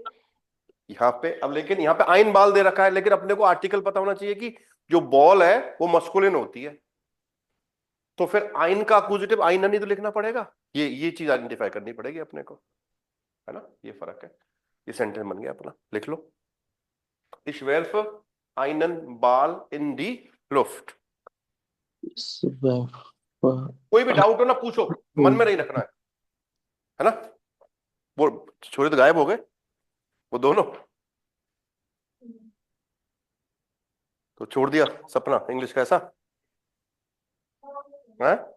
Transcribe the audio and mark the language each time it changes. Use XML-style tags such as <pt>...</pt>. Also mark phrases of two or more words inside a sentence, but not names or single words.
<hi>यहाँ पे अब, लेकिन यहाँ पे</hi> <de>ein Ball</de> <hi>दे रखा है, लेकिन अपने को आर्टिकल पता होना चाहिए कि जो बॉल है वो मस्कुलिन होती है, तो फिर आइन का अक्यूजेटिव आइन नहीं तो लिखना पड़ेगा। ये चीज आइडेंटिफाई करनी पड़ेगी अपने को, है ना, ये फर्क है। ये सेंटेंस बन गया अपना, लिख लो।</hi> <de>Ich werfe einen Ball in die Luft।</de> <hi>कोई भी डाउट हो ना पूछो, मन में नहीं रखना है ना। वो छोरे तो गायब हो गए, वो दोनों, तो छोड़ दिया सपना इंग्लिश का, ऐसा है।</hi>